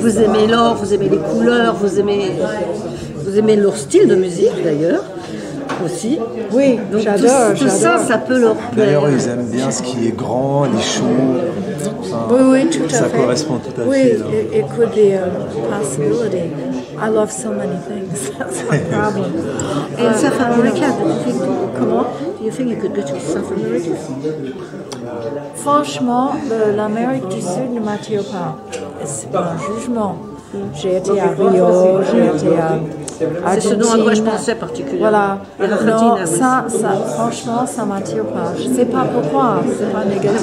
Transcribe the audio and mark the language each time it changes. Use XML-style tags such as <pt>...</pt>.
<fr>Vous aimez l'or, vous aimez les couleurs, vous aimez leur style de musique d'ailleurs aussi. Oui, donc j'adore. Tout ça peut leur plaire. D'ailleurs, ils aiment bien ce qui est grand, les shows. Enfin, oui, tout à fait. Ça correspond tout à fait.</fr> <en>Oui, it could be a possibility. I love so many things. That's my problem. In South America, do you think you could go to South America?</en> <fr>Franchement, l'Amérique du Sud ne m'attire pas. C'est pas un jugement. J'ai été à Rio, j'ai été à Argentine. C'est ce dont à quoi je pensais particulièrement. Voilà. Non, ça, franchement, ça m'attire pas. Je sais pas pourquoi. C'est pas négatif.</fr>